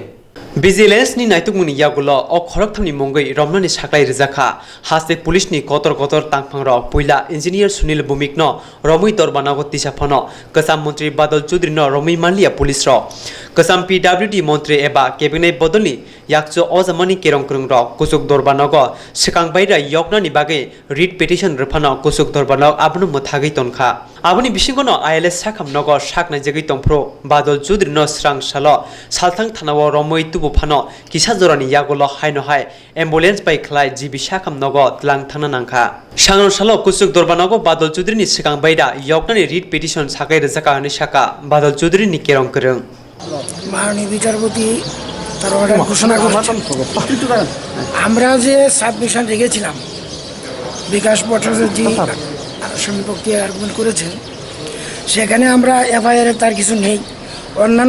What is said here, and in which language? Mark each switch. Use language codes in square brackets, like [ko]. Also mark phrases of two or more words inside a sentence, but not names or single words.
[trp] Vigilance ni naitukmuni yagulo o khoroktamni mongoi romnani saklai rijaka haste police ni kotor tangphang rok puila engineer Sunil Bhumik no romui dorbanago tisaphono kasam mantri Badal Chaudhary no romui manlia police ro kasam PWD mantri eba cabinet bodolni yakcho ozamani kerong krung rok kusuk dorbanago sikang baira yoknani bage [en] read petition [trp] rphano kusuk dorbanok abnu muthagi tonka abuni bisingono ILS sakam nogo saknai jagi tongpro Badal Chaudhary no srang salo salthang thanao romui tubu phano kisa jorani yagulo haino hai ambulance bai khlai jibi sakam nogo tlang thana nangkha sangron salo kusuk dorbanago Badal Chaudhary ni sikang baira yoknani [en] read petition [trp] sakai rijaka ani saka Badal Chaudhary ni kerong krung [bn] মাননীয় বিচারপতি তার অর্ডার ঘোষণা করেছেন আমরা যে সাবমিশন রেখেছিলাম বিকাশ ভট্টাচার্য আসামি পক্ষে আর্গুমেন্ট করেছেন সেখানে আমরা এফআইআর তার কিছু নেই অন্যান্য